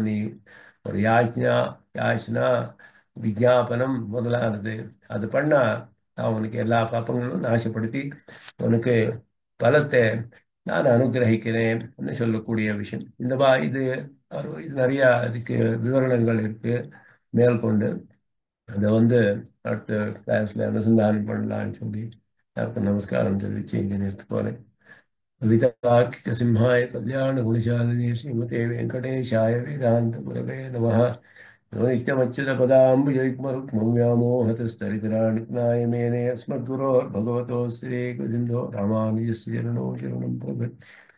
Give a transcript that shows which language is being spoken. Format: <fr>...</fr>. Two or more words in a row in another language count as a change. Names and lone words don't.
<ta>நீ ஒரு யாச்சனா விஜாபனம் முதலானது அது பண்ணா நான் உனக்கு எல்லா பாப்பங்களும் நாசப்படுத்தி உனக்கு பலத்தை நான் அனுகிரகிக்கிறேன் சொல்லக்கூடிய விஷயம். இது இது நிறைய அதுக்கு விவரணங்கள் இருக்கு மேற்கொண்டு. அதை வந்து அடுத்த கிளாஸ்ல அனுசந்தானம் பண்ணலான்னு சொல்லி எல்லாருக்கும் நமஸ்காரம் தெரிவிச்சு இங்கே நிறுத்த போறேன்.</ta> <sa>कवितार्किक सिंहाय कल्याण गुणशालिनी श्रीमते वेंकटेशाय वेदांत गुरवे नमः। यो नित्यमच्युत पदाम्बुजयुग्मरुक्मव्यामोहतस्तरितराणिज्ञाय मेने अस्मद्गुरोर्भगवतो श्रीगोविन्दो रामानुजस्य चरणो शरणं प्रपद्ये।</sa>